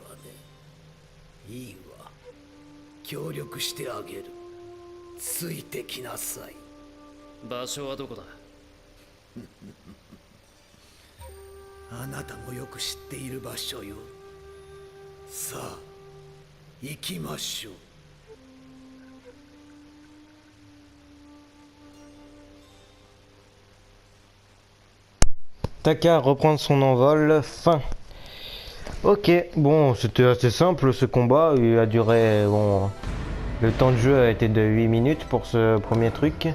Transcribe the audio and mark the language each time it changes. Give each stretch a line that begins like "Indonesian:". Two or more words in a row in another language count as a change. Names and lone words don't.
Japanese: いいわ、協力してあげる。ついてきなさい。場所はどこだ？あなたもよく知っている場所よ。さあ行きましょう。
French: Taka reprendre son envol, fin. Ok, bon, c'était assez simple ce combat, il a duré, bon, le temps de jeu a été de 8 minutes pour ce premier truc.